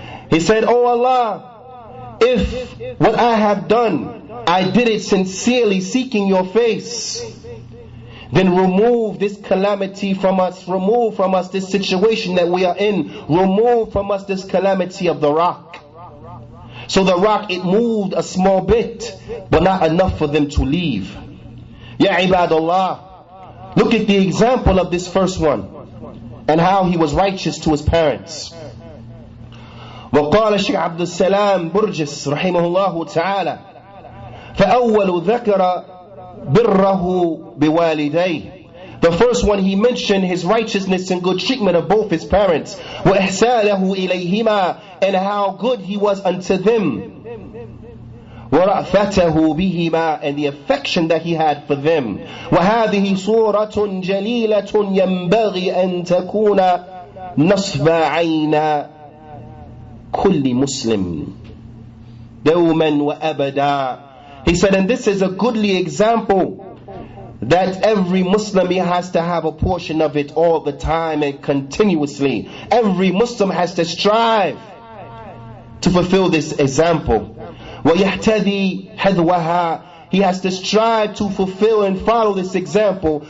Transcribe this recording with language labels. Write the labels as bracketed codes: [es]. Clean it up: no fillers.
[en] He said, oh Allah, if what I have done, I did it sincerely seeking your face, then remove this calamity from us, remove from us this situation that we are in, remove from us this calamity of the rock. So the rock, it moved a small bit, but not enough for them to leave. Ya ibadallah, look at the example of this first one, and how he was righteous to his parents. [ar] وقال الشيخ عبد السلام برجس رحمه الله تعالى فأول ذكر بره بوالديه. [en] The first one, he mentioned his righteousness and good treatment of both his parents. [ar] وإحسانه إليهما, [en] and how good he was unto them. [ar] ورأفته بهما, [en] and the affection that he had for them. [ar] وهذه صورة جليلة ينبغي أن تكون نصب عين كل مسلم دوما وأبدا. [en] He said, and this is a goodly example that every Muslim, he has to have a portion of it all the time and continuously. Every Muslim has to strive to fulfill this example. [ar] وَيَحْتَدِي حَذْوَهَا, [en] he has to strive to fulfill and follow this example.